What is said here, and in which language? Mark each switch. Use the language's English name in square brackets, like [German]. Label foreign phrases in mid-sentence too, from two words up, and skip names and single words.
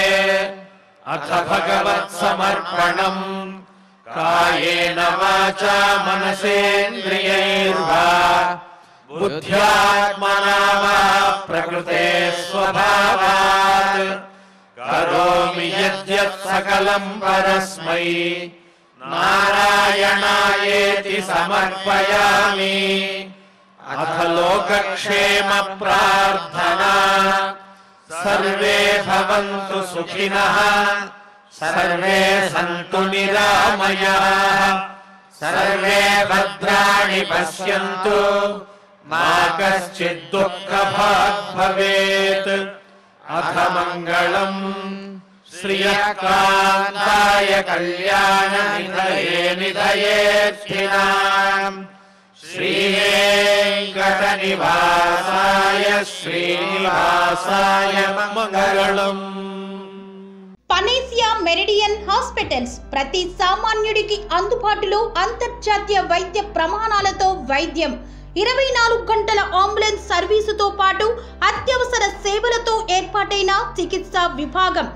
[Sanskrit] అథ భగవత్సమర్పణం కాయేన వాచా మనసేంద్రియైర్వా బుద్ధ్యాత్మనా వా ప్రకృతే స్వభావాత్ కరోమి యద్యత్ సకలం పరస్మై నారాయణాయేతి సమర్పయామి. అథ లోకక్షేమ ప్రార్థనా సర్వే భవంతు సుఖినః सर्वे सन्तु निरामयाः सर्वे भद्राणि पश्यन्तु मा कश्चित् दुःखभाग् भवेत्. अथ मङ्गलम् श्रियः कान्ताय कल्याणनिधये निधयेऽर्थिनाम् श्रीवेङ्कटनिवासाय श्रीनिवासाय मङ्गलम्. [Telugu] పనేసియా మెరిడియన్ హాస్పిటల్స్ ప్రతి సామాన్యుడికి అందుబాటులో అంతర్జాతీయ వైద్య ప్రమాణాలతో వైద్యం, 24 గంటల అంబులెన్స్ సర్వీసుతో పాటు అత్యవసర సేవలతో ఏర్పాటైన చికిత్సా విభాగం.